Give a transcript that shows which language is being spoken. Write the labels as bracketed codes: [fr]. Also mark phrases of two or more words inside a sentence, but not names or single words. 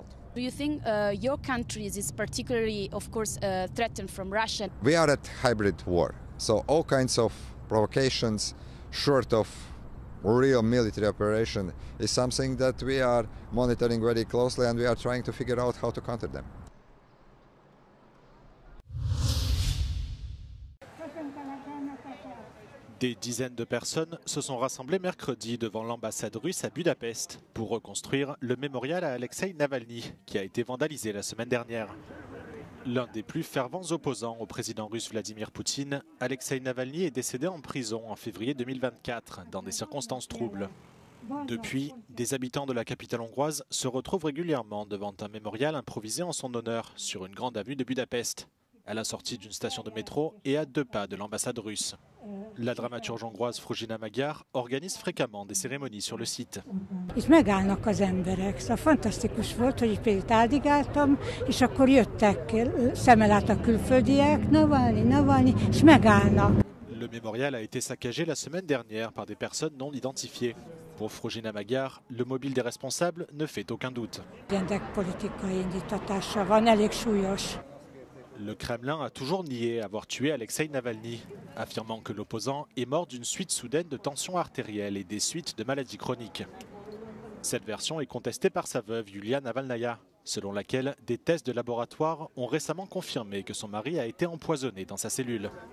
[en] Do you think your country is particularly, of course, threatened from Russia? We are at hybrid war, so all kinds of provocations, short of real military operation, is something that we are monitoring very closely, and we are trying to figure out how to counter them. [fr] Des dizaines de personnes se sont rassemblées mercredi devant l'ambassade russe à Budapest pour reconstruire le mémorial à Alexeï Navalny qui a été vandalisé la semaine dernière. L'un des plus fervents opposants au président russe Vladimir Poutine, Alexeï Navalny est décédé en prison en février 2024 dans des circonstances troubles. Depuis, des habitants de la capitale hongroise se retrouvent régulièrement devant un mémorial improvisé en son honneur sur une grande avenue de Budapest, à la sortie d'une station de métro et à 2 pas de l'ambassade russe. La dramaturge hongroise Fruzsina Magyar organise fréquemment des cérémonies sur le site. [hu] Itt megállnak az emberek, szóval fantasztikus volt, hogy itt áldigáltam, és akkor jöttek szemmel át a külföldiek, Navalny, és megállnak. [fr] Le mémorial a été saccagé la semaine dernière par des personnes non identifiées. Pour Fruzsina Magyar, le mobile des responsables ne fait aucun doute. [hu] Politikai indítatása van, elég súlyos. [fr] Le Kremlin a toujours nié avoir tué Alexeï Navalny, affirmant que l'opposant est mort d'une suite soudaine de tensions artérielles et des suites de maladies chroniques. Cette version est contestée par sa veuve Yulia Navalnaya, selon laquelle des tests de laboratoire ont récemment confirmé que son mari a été empoisonné dans sa cellule.